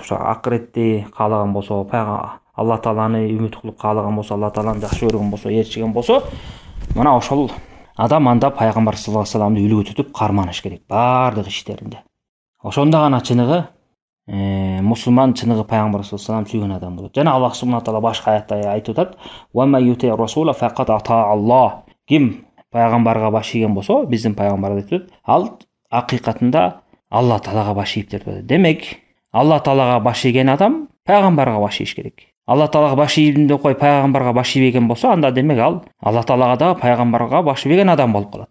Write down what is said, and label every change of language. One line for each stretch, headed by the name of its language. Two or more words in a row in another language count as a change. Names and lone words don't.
Kyrgyz: Ошо акыретти каалаган болсо, Алла тааланы үмүт кылып каалаган болсо, Алла тааланы жакшы көргөн болсо, ээрчиген болсо, мына ошол адам анда пайгамбар
Arabic: صلى الله عليه وسلم
Kyrgyz: үлгү түтүп карманыш керек бардык иштеринде. Ошондо гана чыныгы мусулман, чыныгы пайгамбар
Arabic: صلى الله عليه وسلم
Kyrgyz: сүйгөн адам болот. Жана
Arabic: الله سبحانه تعالى
Kyrgyz: башка аятта айтып атат:
Arabic: "وما يطع الرسول فقد أطاع الله".
Kyrgyz: Ким пайгамбарга баш ийген болсо, биздин пайгамбар айтып атат, ал акыйкатында Алла таалага баш ийип деп атат. Демек, Алла таалага баш ийген адам пайгамбарга баш ийиш керек. Алла таалага баш ийдим деп кой пайгамбарга баш ийбеген болсо, анда демек ал Алла таалага да пайгамбарга баш ийбеген адам болуп калат.